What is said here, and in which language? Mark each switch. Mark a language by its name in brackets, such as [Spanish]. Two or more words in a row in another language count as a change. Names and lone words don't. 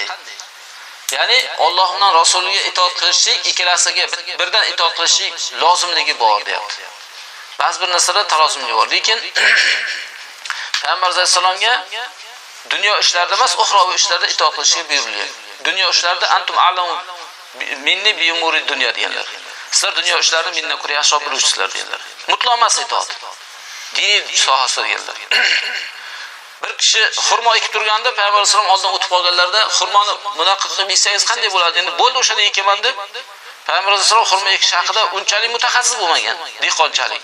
[Uzbek] Ya'ni Alloh bilan rasuliga itoat qilishlik, ikkalasiga birdan itoat qilishlik lozimligi bor deyapti. Ba'zi bir narsalar tarozimli bor, lekin Payg'ambar alayhisalomga dunyo ishlarida emas, uxroviy ishlarda itoat qilishga buyurilgan. Dunyo ishlarida [Arabic] أنتم أعلم مني بأمور دنيا deganlar. [Uzbek] Sizlar dunyo ishlarida mendan ko'ra yaxshiroq biluvchisizlar deganlar. Mutlaq emas itoat. Diniy sohasida deganlar. Bir kishi xurmo ekib turganda Payg'ambar alayhisalom oldidan o'tib qolganlarda xurmoni bunaqa qilib eksangiz qanday bo'ladi? Endi bo'ldi o'shada ekaman deb Payg'ambar alayhisalom xurmo ekish haqida unchalik mutaxassis bo'lmagan, dehqonchalik.